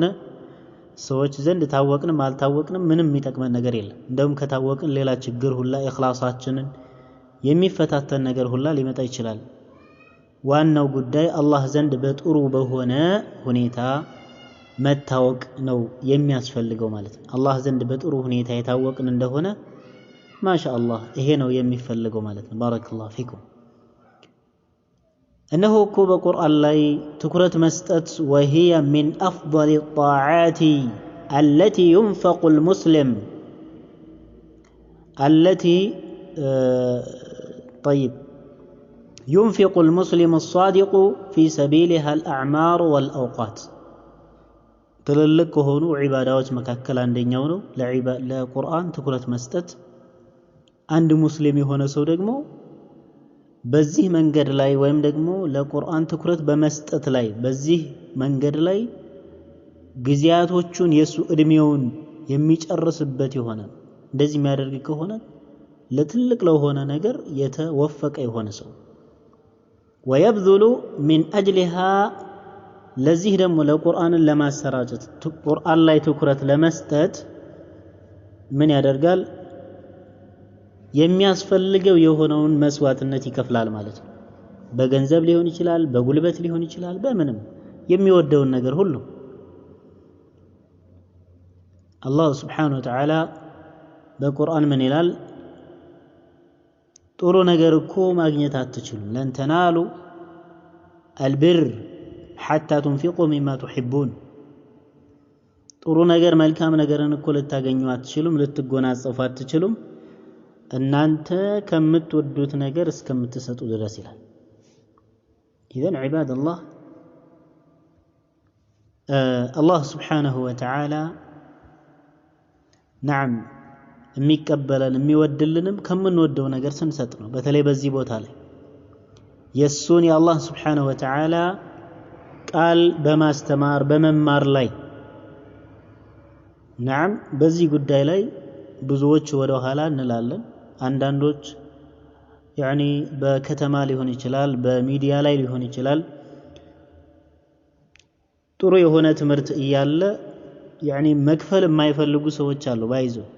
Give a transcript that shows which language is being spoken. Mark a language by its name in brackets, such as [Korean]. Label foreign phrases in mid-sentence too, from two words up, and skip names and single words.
[Amharic] ሰዎች ዘንድ ታወቅንም አልታወቅንም ምንም የሚጠቅመን ነገር የለም። እንደውም ከታወቅን ሌላ ችግር ሁላ ኢኽላሳችንን የሚፈታተን ነገር ሁላ ሊመጣ ይችላል። ዋናው ጉዳይ አላህ ዘንድ በጥሩ በሆነ ሁኔታ መታወቅ ነው የሚያስፈልገው ማለት ነው። አላህ ዘንድ በጥሩ ሁኔታ የታወቅን እንደሆነ ማሻአላህ ይሄ ነው የሚፈልገው ማለት ነው። [Arabic] بارك الله فيكم። [Amharic] እነሆ እኮ በቁርአን ላይ ትኩረት መስጠት [Arabic] وهي من أفضل الطاعات التي ينفق المسلم التي طيب ينفق المسلم الصادق في سبيلها الأعمار والأوقات [Amharic] ትልልቅ ከሆኑ ዒባዳዎች መካከል አንደኛው ነው ለቁርአን ትኩረት መስጠት። አንድ ሙስሊም የሆነ ሰው ደግሞ በዚህ መንገድ ላይ ወይም ደግሞ ለቁርአን ትኩረት በመስጠት ላይ በዚህ መንገድ ላይ ጊዜያቶቹን የሱ እድሜውን የሚጨርስበት የሆነ እንደዚህ የሚያደርግ ከሆነ ለትልቅ ለሆነ ነገር የተወፈቀ የሆነ ሰው [Arabic] ويبذل من أجلها [Amharic] ለዚህ ደግሞ ለቁርአንን ለማሰራጨት ቁርአን ላይ ትኩረት ለመስጠት ምን ያደርጋል? የሚያስፈልገው የሆነውን መስዋዕትነት ይከፍላል ማለት ነው። በገንዘብ ሊሆን ይችላል፣ በጉልበት ሊሆን ይችላል፣ በምንም የሚወደውን ነገር ሁሉ አላህ [Arabic] سبحانه وتعالى [Amharic] በቁርአን ምን ይላል? ጥሩ ነገር እኮ ማግኘት አትችሉም [Arabic] لن تنالوا البر حتى تنفقوا مما تحبون [Amharic] ጥሩ ነገር መልካም ነገርን እኮ ልታገኙ አትችሉም ልትጎናጸፉ አትችሉም እናንተ ከምትወዱት ነገር እስከምትሰጡ ድረስ ይላል። [Arabic] إذن عباد الله الله سبحانه وتعالى نعم [Amharic] የሚቀበለን የሚወድልንም ከምንወደው ነገር ስንሰጥ ነው። በተለይ በዚህ ቦታ ላይ የሱን የአላህ [Arabic] سبحانه وتعالى [Amharic] ቃል በማስተማር በመማር ላይ نعم በዚህ ጉዳይ ላይ ብዙዎች ወደ ኋላ እንላለን። አንዳንዶች ያኒ በከተማ ሊሆን ይችላል በሚዲያ ላይ ሊሆን ይችላል ጥሩ የሆነ ትምህርት እያለ ያኒ መክፈል የማይፈልጉ ሰዎች አሉ። ባይዞ